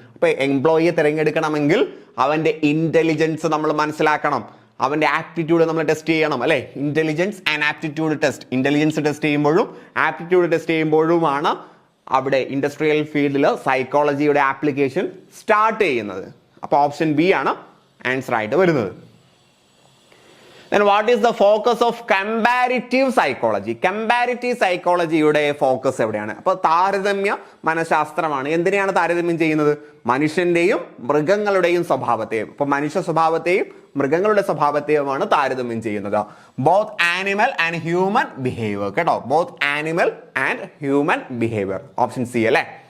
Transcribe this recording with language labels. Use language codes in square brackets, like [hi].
[ml] അപ്പൊ എംപ്ലോയിയെ തിരഞ്ഞെടുക്കണമെങ്കിൽ അവന്റെ ഇന്റലിജൻസ് നമ്മൾ മനസ്സിലാക്കണം, അവന്റെ ആപ്റ്റിറ്റ്യൂഡ് നമ്മൾ ടെസ്റ്റ് ചെയ്യണം അല്ലെ. Intelligence and aptitude test, intelligence test ചെയ്യുമ്പോഴും ആപ്റ്റിറ്റ്യൂഡ് ടെസ്റ്റ് ചെയ്യുമ്പോഴുമാണ് അവിടെ ഇൻഡസ്ട്രിയൽ ഫീൽഡിൽ സൈക്കോളജിയുടെ ആപ്ലിക്കേഷൻ സ്റ്റാർട്ട് ചെയ്യുന്നത്. അപ്പൊ ഓപ്ഷൻ ബി ആണ് ആൻസർ ആയിട്ട് വരുന്നത്. [en] Then what is the focus of comparative psychology? [ml] Comparative സൈക്കോളജിയുടെ focus എവിടെയാണ്? അപ്പൊ താരതമ്യ മനഃശാസ്ത്രമാണ്. എന്തിനെയാണ് താരതമ്യം ചെയ്യുന്നത്? മനുഷ്യന്റെയും മൃഗങ്ങളുടെയും സ്വഭാവത്തെയും. അപ്പൊ മനുഷ്യ സ്വഭാവത്തെയും മൃഗങ്ങളുടെ സ്വഭാവത്തെയുമാണ് താരതമ്യം ചെയ്യുന്നത്. [en] Both animal and human behaviour. കേട്ടോ, both animal and human behaviour. Option C അല്ലേ.